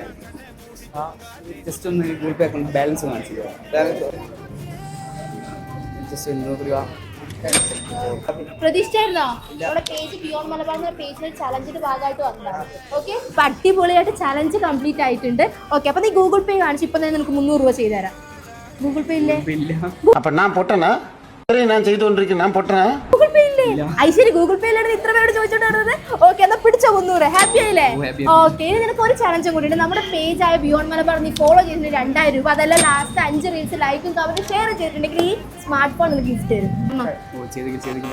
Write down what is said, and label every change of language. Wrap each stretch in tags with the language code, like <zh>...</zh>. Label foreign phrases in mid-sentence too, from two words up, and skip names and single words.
<ml>ജസ്റ്റ് ഒന്ന് ഗൂഗിൾ പേ</ml> <en>account balance</en> <ml>കാണിച്ചു ജസ്റ്റ് 100 രൂപ. പ്രതീക്ഷിച്ചായിരുന്നോ? നമ്മുടെ പേജ് ബിയോണ്ട് മലബാർ എന്ന പേജിൽ ചലഞ്ചിന്റെ ഭാഗമായിട്ട് വന്നതാണ്. ഓക്കെ, അപ്പൊ അടിപൊളിയായിട്ട്</ml> <en>challenge complete</en> <ml>ആയിട്ടുണ്ട്. ഓക്കെ, അപ്പൊ നീ ഗൂഗിൾ പേ കാണിച്ചു. ഇപ്പൊ തന്നെ നിനക്ക് 300 രൂപ ചെയ്തു തരാം. ഗൂഗിൾ പേ ഇല്ലേ?</ml> <ta>அப்ப நான் பொட்டனா? சரி, நான் செய்து கொண்டிருக்கேன். நான் பொட்டனா?</ta> <ml>ഗൂഗിൾ പേ ഇല്ലേ? ഐശ്വര്യ ഗൂഗിൾ പേയിലാണ് ഇത്ര പേരോട് ചോദിച്ചോണ്ടിരുന്നത്. ഓക്കെ, എന്നാ പിടിച്ചോ 300. ഹാപ്പി ആയില്ലേ? ഓക്കെ, ഇനി നിനക്ക് ഒരു ചലഞ്ചും കൂടി ഉണ്ട്. നമ്മുടെ പേജ് ആയ ബിയോണ്ട് മലബാർ നീ ഫോളോ ചെയ്തിട്ട് 2000 രൂപ, അതല്ല</ml> <en>last 5 reels</en> <ml>ലൈക്കും</ml> <en>comment share</en> <ml>ചെയ്തിട്ടുണ്ടെങ്കിൽ ഈ</ml> <en>smart phone</en> <ml>നിനക്ക് ഗിഫ്റ്റ് തരും.</ml>